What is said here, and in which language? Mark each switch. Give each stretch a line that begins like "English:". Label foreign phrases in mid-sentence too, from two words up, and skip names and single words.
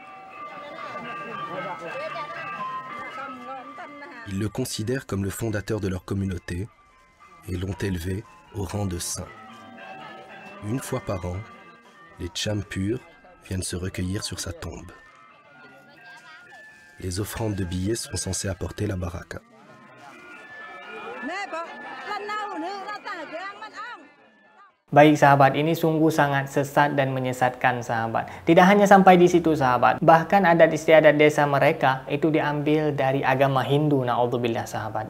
French: Ils le considèrent comme le fondateur de leur communauté et l'ont élevé au rang de saint. Une fois par an, les Cham purs viennent se recueillir sur sa tombe. Les offrandes de billets sont censées apporter la baraka.
Indonesian: Baik sahabat, ini sungguh sangat sesat dan menyesatkan sahabat. Tidak hanya sampai di situ sahabat, bahkan adat istiadat desa mereka itu diambil dari agama Hindu, na'udzubillah sahabat.